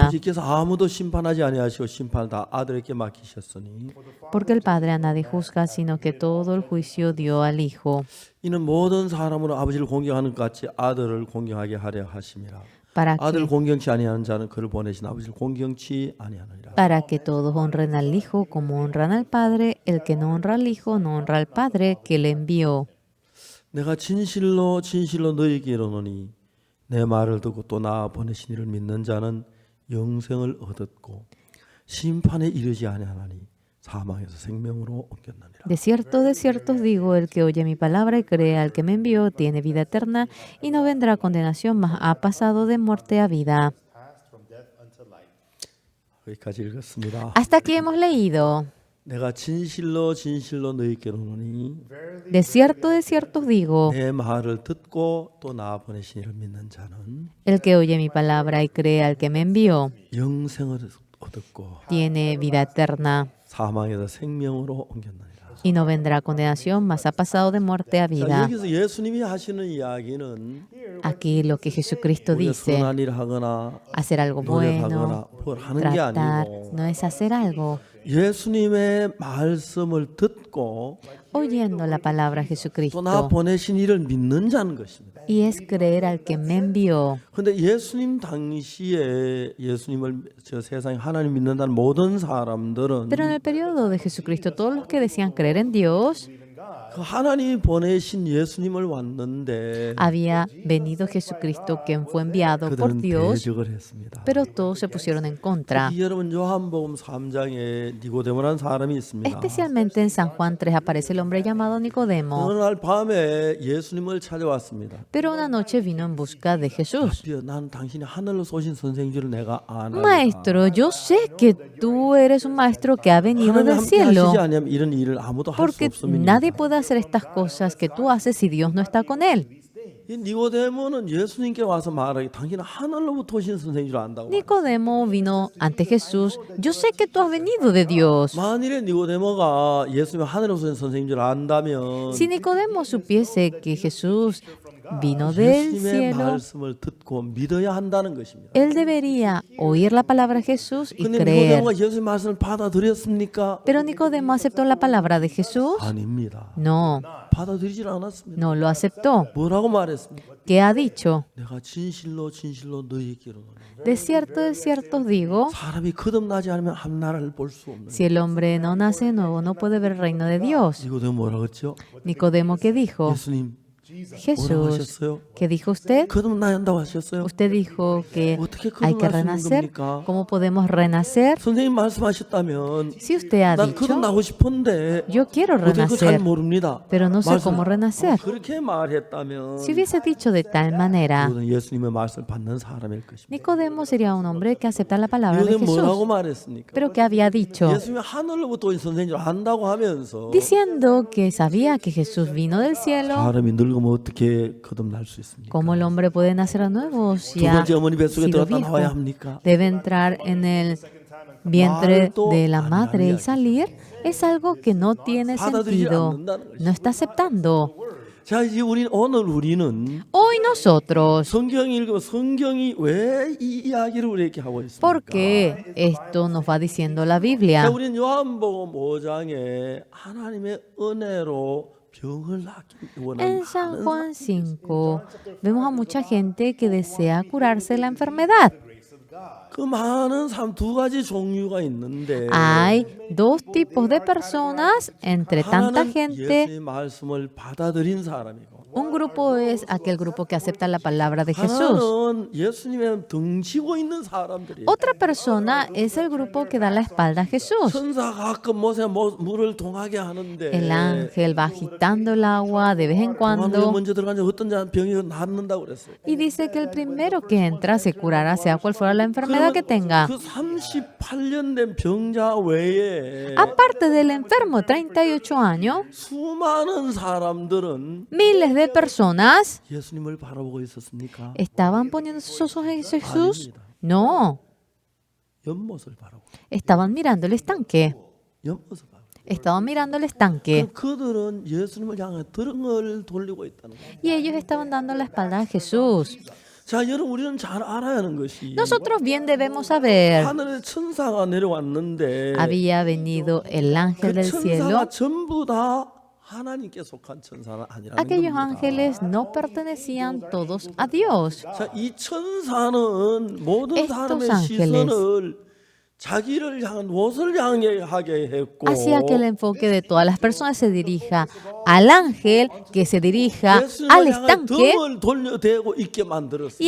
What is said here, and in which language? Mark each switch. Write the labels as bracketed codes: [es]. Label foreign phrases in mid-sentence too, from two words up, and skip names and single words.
[ko] 아버지께서 아무도 심판하지 아니하시고 심판을 다 아들에게 맡기셨으니 [es] porque el Padre a nadie juzga, sino que todo el juicio dio al Hijo, [ko] 이는 모든 사람으로 아버지를 공경하는 것 같이 아들을 공경하게 하려 하심이라. [es] para [ko] 아들을 [es] que, [ko] 공경치 아니하는 자는 그를 보내신 아버지를 공경치 아니하느니라. [es] para que todos honren al Hijo como honran al Padre. El que no honra al Hijo no honra al Padre que le envió. [ko] 내가 진실로 진실로 너희에게 이르노니 내 말을 듣고 또 나 보내신 이를 믿는 자는 영생을 얻었고 심판에 이르지 아니하나니 사망에서 생명으로 옮겼느니라. [es] De cierto os digo, el que oye mi palabra y cree al que me envió tiene vida eterna y no vendrá a condenación, mas ha pasado de muerte a vida. [ko] 여기까지 읽었습니다. [es] Hasta aquí hemos leído. [ko] 내가 진실로 진실로 너희에게 이르노니 [es] De cierto os digo, [ko] 내 말을 듣고 또 나 보내신 이를 믿는 자는 [es] el que oye mi palabra y cree al que me envió [ko] 영생을 얻었고 [es] tiene vida eterna [ko] 사망에서 생명으로 옮겼느니라. [es] y no vendrá a condenación, mas ha pasado de muerte a [ko] 자, [es] vida. [ko] 여기서 예수님이 하시는 이야기는 [es] Aquí lo que Jesucristo [ko] 우리가 [es] dice, [ko] 선한 일을 하거나 [es] hacer algo bueno, [ko] 노력하거나 뭘 하는 게 [es] tratar, [ko] 아니고 [es] no es hacer algo. [ko] 예수님의 말씀을 듣고 [es] Oyendo la palabra de [ko] 또 나 [es] Jesucristo [ko] 보내신 이를 믿는 자는 것입니다. [es] y es creer al que me envió. [ko] 그런데 예수님 당시에 예수님을 저 세상에 하나님 믿는다는 모든 사람들은 [es] Pero en el periodo de Jesucristo, todos los que decían creer en Dios, [ko] 그 하나님이 보내신 예수님을 왔는데 [es] había venido Jesucristo, quien fue enviado por [ko] 그들은 [es] Dios, [ko] 대적을 했습니다. [es] pero todos se pusieron en contra. [ko] 특히 여러분 요한복음 3장에 니고데모라는 사람이 있습니다. [es] Especialmente en San Juan 3 aparece el hombre llamado Nicodemo. [ko] 어느 날 밤에 예수님을 찾아왔습니다. [es] Pero una noche vino en busca de Jesús. [ko] rabbi여, 난 당신이 하늘로 쏘신 선생인 줄 내가 아나이다. [es] Maestro, yo sé que tú eres un maestro que ha venido [ko] 하나님 [es] del [ko] 함께 [es] cielo, [ko] 하시지 않으면 이런 일을 아무도 할 수 [es] porque [ko] 없습니다. [es] nadie puede hacer estas cosas que tú haces si Dios no está con él. [ko] 이 니고데모는 예수님께 와서 말하기 당신은 하늘로부터 오신 선생인 줄 안다고. [es] Nicodemo vino ante Jesús. Yo sé que tú has venido de Dios. [ko] 만일에 니고데모가 예수님이 하늘로부터 오신 선생인 줄 안다면 [es] Si Nicodemo supiese que Jesús vino del [ko] 예수님의 [es] cielo, [ko] 말씀을 듣고 믿어야 한다는 것입니다. [es] él debería oír la palabra de Jesús y [ko] 근데 [es] creer. [ko] 니고데모가 예수님의 말씀을 받아들였습니까? [es] Pero Nicodemo aceptó la palabra de Jesús. [ko] 아닙니다. [es] No, [ko] 받아들이질 않았습니다. [es] no lo aceptó. [ko] 뭐라고 말했습니까? [es] ¿Qué ha dicho? [ko] 내가 진실로 진실로 너희에게 이르노니 [es] De cierto os digo, [ko] 사람이 거듭나지 않으면 한 나라를 볼 수 없는. [es] si el hombre no nace de nuevo, no puede ver el reino de Dios. [ko] 니고데모 뭐라고 했죠? [es] Nicodemo, ¿qué dijo? [ko] 예수님 뭐라고 [es] Jesús, [ko] 하셨어요? [es] ¿qué dijo usted? [ko] 거듭나야 한다고 하셨어요? [es] Usted dijo que [ko] 어떻게 [es] hay que [ko] 거듭날 수 있는 [es] renacer. [ko] 겁니까? [es] ¿Cómo podemos renacer? [ko] 선생님 말씀하셨다면 [es] Si usted ha [ko] 난 [es] dicho, [ko] 거듭나고 싶은데 [es] yo quiero [ko] 어떻게 그거 잘 [es] renacer, [ko] 모릅니다. [es] pero no sé [ko] 말씀- [es] cómo renacer. [ko] 그렇게 말했다면 [es] Si hubiese dicho de tal manera, [ko] 그는 예수님의 말씀을 받는 사람일 것입니다. [es] Nicodemo sería un hombre que acepta la palabra de [ko] 이거는 뭐라고 [es] Jesús. [ko] 말했습니까? [es] Pero ¿qué había dicho? [ko] 예수님이 하늘로부터 온 선생인 줄 안다고 하면서 [es] Diciendo que sabía que Jesús vino del cielo. [ko] 사람이 늙으면 어떻게 거듭날 수 있습니까? [es] ¿Cómo el hombre puede nacer de nuevo si [ko] 두 [es] ha [ko] 번째 어머니 뱃속에 [es] sido [ko] 들어갔다 [es] viejo? [ko] 나와야 합니까? [es] Debe entrar en el vientre de la madre y salir. Es algo que no tiene sentido. No está aceptando. [ko] 자, 이제 우리는 [es] Hoy nosotros, [ko] 성경 읽으면 성경이 왜 이 이야기를 우리에게 하고 있습니까? [es] porque esto nos va diciendo la [ko] 자, [es] Biblia. [ko] 우리는 요한복음 5장에 하나님의 은혜로 병을 낫기 원하는 [es] En San [ko] 많은 [es] Juan 5 vemos a mucha gente que desea curarse de la enfermedad. [ko] 그 많은 사람 두 가지 종류가 있는데 [es] Hay dos tipos de personas entre tanta [ko] 하나는 [es] gente. [ko] 예수의 말씀을 받아들인 사람이고 [es] Un grupo es aquel grupo que acepta la palabra de Jesús. [ko] 하나는 예수님의 등지고 있는 사람들이에요. [es] Otra persona es el grupo que da la espalda a Jesús. [ko] 천사가 가끔 못에 물을 동하게 하는데 [es] El ángel va agitando el agua de vez en [ko] 동하면 [es] cuando [ko] 먼저 들어가면 어떤 병이 낫는다고 그랬어요. [es] y dice que el primero que entra se curará, sea cual fuera la enfermedad que tenga. [ko] 그 38년 된 병자 외에 [es] Aparte del enfermo, 38 años, [ko] 수많은 사람들은 [es] miles de personas [ko] 예수님을 바라보고 있었습니까? [es] estaban poniendo sus ojos en Jesús. [ko] 아닙니다. [es] No, [ko] 연못을 바라보고 [es] estaban mirando el estanque. [ko] 연못을 바라보고 [es] Estaban mirando el estanque. [ko] 그들은 예수님을 향해 등을 돌리고 있다는 거예요. [es] Y ellos estaban dando la espalda a Jesús. [ko] 자, 여러분 우리는 잘 알아야 하는 것이 [es] Nosotros bien debemos saber, [ko] 하늘에 천사가 내려왔는데 [es] había venido el [ko] 그 [es] ángel del cielo. [ko] 천사가 전부 다 하나님께 속한 천사는 아니라는 [es] Aquellos [ko] 겁니다. [es] ángeles no pertenecían todos a Dios. [ko] 자, 이 천사는 모든 [es] Estos [ko] 사람의 [es] ángeles [ko] 시선을 자기를 향한 무엇을 향해 하게 했고 [es] Hacía que el enfoque de todas las personas se dirija al ángel, que se dirija al [ko] 예수님을 향해 [es] estanque, [ko] 등을 돌려대고 있게 [es] y [ko] 만들었습니다.